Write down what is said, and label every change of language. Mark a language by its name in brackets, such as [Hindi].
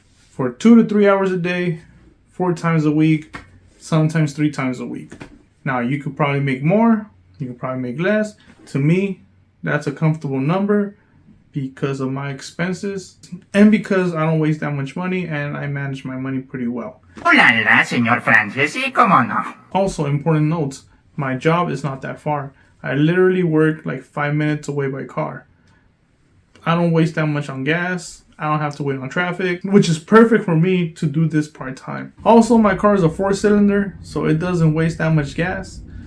[English] For 2 to 3 hours a day, 4 times a week, sometimes 3 times a week. Now, you could probably make more, you could probably make less. To me, that's a comfortable number because of my expenses and because I don't waste that much money and I manage my money pretty well. [Spanish] Hola, señor Francis, ¿y cómo no? [English] Also, important notes, my job is not that far. I literally work like 5 minutes away by car. I don't waste that much on gas. I don't have to wait on traffic, which is perfect for me to do this part-time. Also, my car is a 4-cylinder, so it doesn't waste that much gas.